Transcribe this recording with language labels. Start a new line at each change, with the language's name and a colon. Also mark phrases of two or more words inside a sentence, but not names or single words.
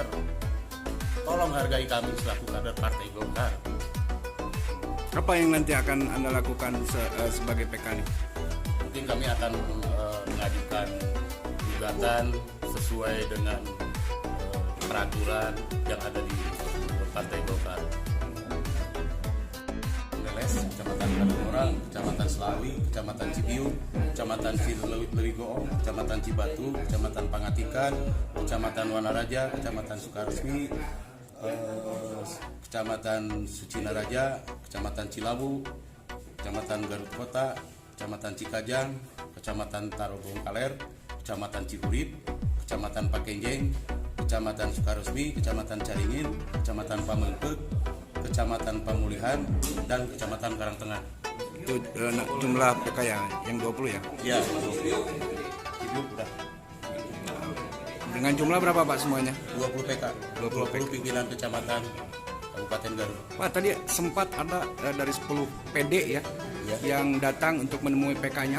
Indonesian: Tolong hargai kami selaku kader Partai Golkar. Apa yang nanti akan Anda lakukan sebagai PK ini? Mungkin kami akan mengajukan gugatan sesuai dengan peraturan yang ada di Partai Golkar. Geles, Kecamatan Kadungorang, Kecamatan Selawi, Kecamatan Cibiu, Kecamatan Lewigoo, Kecamatan Cibatu, Kecamatan Pangatikan, Kecamatan Wanaraja, Kecamatan Sukaresmi, Kecamatan Sucinaraja, Kecamatan Cilawu, Kecamatan Garut Kota, Kecamatan Cikajang, Kecamatan Tarogong Kaler, Kecamatan Cihurip, Kecamatan Pakenjeng, Kecamatan Sukaresmi, Kecamatan Caringin, Kecamatan Pamengpeuk, Kecamatan Pamulihan, dan Kecamatan Karangtengah. Itu jumlah PK yang 20 ya? Ya, Cibiu udah Dengan jumlah berapa Pak semuanya? 20 PK, 20 pimpinan kecamatan Kabupaten Garut. Pak tadi sempat ada dari 10 PD ya, yang datang untuk menemui PK-nya.